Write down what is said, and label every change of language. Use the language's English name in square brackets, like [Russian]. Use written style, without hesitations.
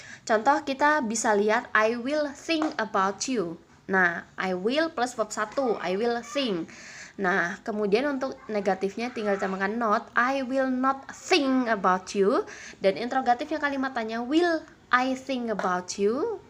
[Indonesian] Contoh kita bisa lihat [English] I will think about you. Nah, I will plus verb 1, I will think. [Indonesian] Nah, kemudian untuk negatifnya tinggal ditambahkan not. [English] I will not think about you. [Indonesian] Dan interrogatifnya kalimat tanya, [English] will I think about you?